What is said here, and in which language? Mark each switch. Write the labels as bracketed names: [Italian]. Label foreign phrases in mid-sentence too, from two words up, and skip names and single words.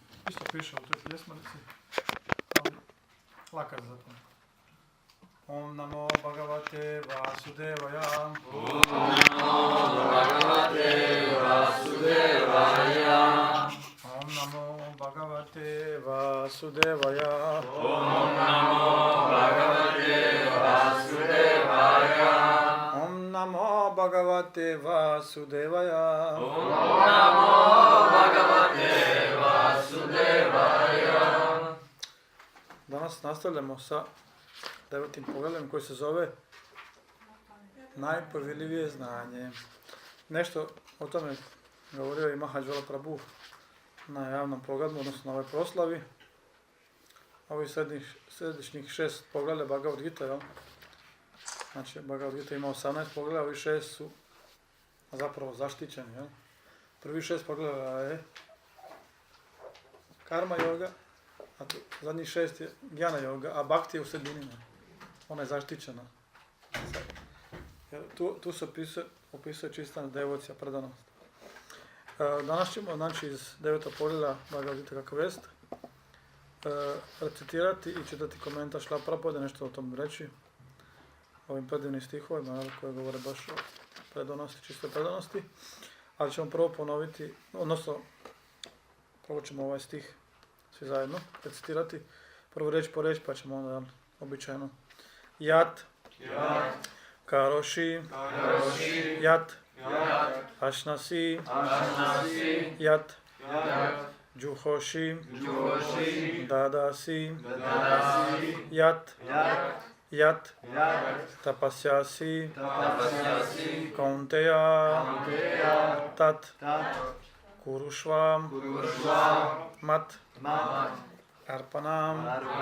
[Croatian] isto piše u toj pjesmarici, ali laka je zato. [Sanskrit] ॐ नमो भगवते वासुदेवाय. ॐ नमो भगवते वासुदेवाय. ॐ नमो भगवते वासुदेवाय. ॐ नमो भगवते वासुदेवाय. ॐ नमो भगवते वासुदेवाय. ॐ नमो भगवते वासुदेवाय. [Croatian] Danas nastavljamo sa 9. poglavljem koji se zove Najpovjerljivije znanje. Nešto o tome govorio i Mahadžala Prabhu na javnom programu, odnosno na ovoj proslavi. Ovih središnjih 6 poglavlja Bhagavad Gita, jel? Znači, Bhagavad Gita ima 18 poglavlja, ovi 6 su zapravo zaštićeni, jel? Prvi 6 poglavlja je karma yoga, a zadnjih 6 je jnana yoga, a bhakti je u sredini. Ona je zaštićena. Tu se opisuje čista devocija, predanost. Danas ćemo, znači, iz 9. poglavlja Bhagavad Gita kako vest, recitirati i čitati komentar Šrila Prabhupada, nešto o tom reći, ovim predivnim stihovima koje govore baš o predanosti, čistoj predanosti, ali ćemo prvo ponoviti, odnosno prvo ćemo ovaj stih svi zajedno recitirati, prvo reč po reč, pa ćemo onda običajno [Sanskrit] यत् करोषि यत् अश्नासि यत् जुहोषि ददासि यत् तपस्यसि कौन्तेय तत् कुरुष्व मत् अर्पणम्